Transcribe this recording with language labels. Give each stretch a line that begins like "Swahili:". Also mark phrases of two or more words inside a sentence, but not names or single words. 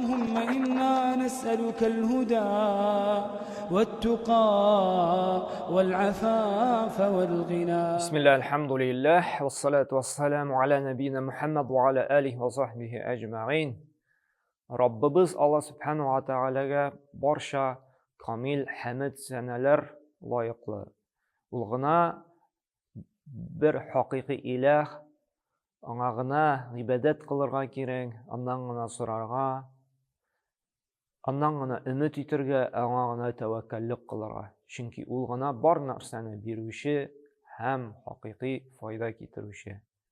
Arabic: اللهم إنا نسألك الهدى والتقى والعفاف والغنى. بسم الله الحمد لله والصلاة والسلام على نبينا محمد وعلى آله وصحبه أجمعين.
Uzbek: Rabbimiz Allah
Arabic: سبحانه وتعالى
Uzbek: barcha kamil hamd sanalar loyiqli.
Tatar: Ул гына
Uzbek: bir haqiqiy ilah,
Tatar: аңа гына ибадат кылырга кирәк, аннан гына сорарга, аннан гына өмет итәргә, аңа гына тәвәккәллек кылырга. Чөнки ул гына бар нәрсәне бирүче һәм haqiqiy файда китерүче.